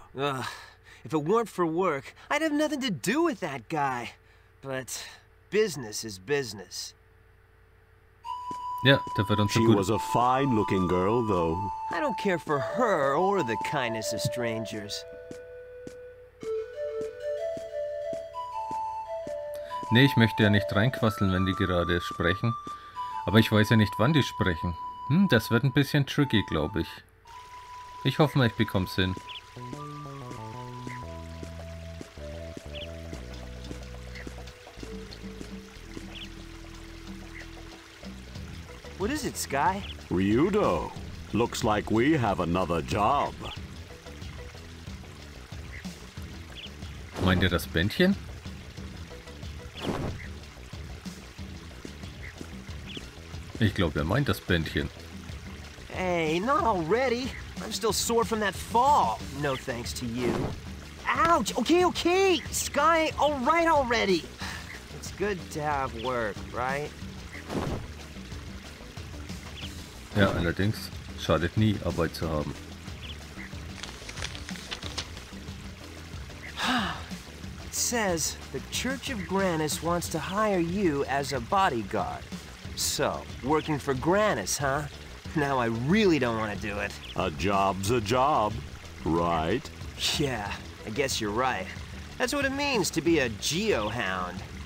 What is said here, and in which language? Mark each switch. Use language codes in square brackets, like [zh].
[en] Ugh, if it weren't for work, I'd have nothing to do with that guy. But business is business. [de] Ja, da wird uns so [en] She [de] gut. [en] was a fine-looking girl, though. I don't care for her or the kindness of strangers. [de] Nee, ich möchte ja nicht reinquasseln, wenn die gerade sprechen. Aber ich weiß ja nicht, wann die sprechen. Das wird ein bisschen tricky, glaube ich. Ich hoffe mal, ich bekomme es hin. [en] What is it, Sky? Ryudo, looks like we have another job. [de] Meint ihr das Bändchen? Ich glaube, er meint das Bändchen. [en] Hey, not already. I'm still sore from that fall. No thanks to you. Ouch! Okay, okay! Sky, all right already. It's good to have work, right? [de] Ja, allerdings schadet nie, Arbeit zu haben. [en] It says the Church of Granis wants to hire you as a bodyguard. So, working for Granis, huh? Now I really don't want to do it. A job's a job, right? Yeah, I guess you're right. That's what it means to be a geohound.